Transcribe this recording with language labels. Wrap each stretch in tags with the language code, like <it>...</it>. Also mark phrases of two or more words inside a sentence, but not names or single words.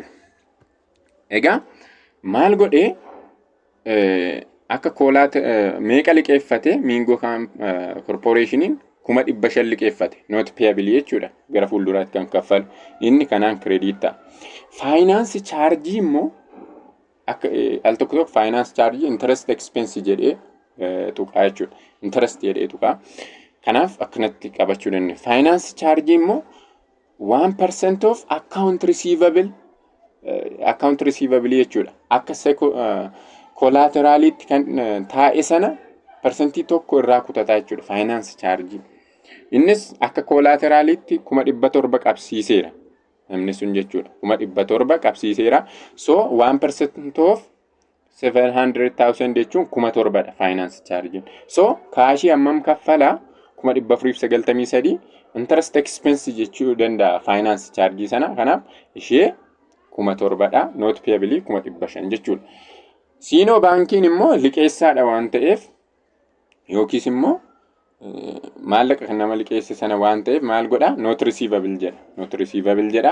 <om>Egaa maal godhee akka meeqa liqeeffate Mingo Corporationiin 500 liqeeffate</om> <en>not payable</en> <om>jechuudha. Gara fuulduraatti kan kaffalu inni kanaan credit ta'a. Finance charge immoo akka al tokko</om> <en>finance charge interest expense</en> <om>jedhee tuqaa jechuudha. Interest jedhee tuqaa. Kanaaf akkanatti qabachuu dandeenya. Finance charge immoo</om> <en>1% of account receivable</en> <om>jechuudha. Akka collateralitti kan taa'e sana percentii tokko irraa kutataa jechuudha.</om> <en>Finance charge.</en> <om>Innis akka collateralitti 700 qabsiiseera. Namni sun jechuudha. 700 qabsiiseera. So</om> <en>1% of 700,000</en> <om>jechuun 700</om> <en>finance charge.</en> <om>So kaashii hammam kaffalaa 493</om> <en>interest expense</en> <om>jechuu danda'a</om> <en>finance charge</en> <om>sana. Kanaaf ishee 700</om> <en>not payable</en> <om>500 jechuudha. Sino Bankiin immoo liqeessaadha waan ta'eef yookiis immoo maallaqa kan nama liqeesse sana waan ta'eef maal godha</om> <en>not receivable</en> <om>jedha.</om>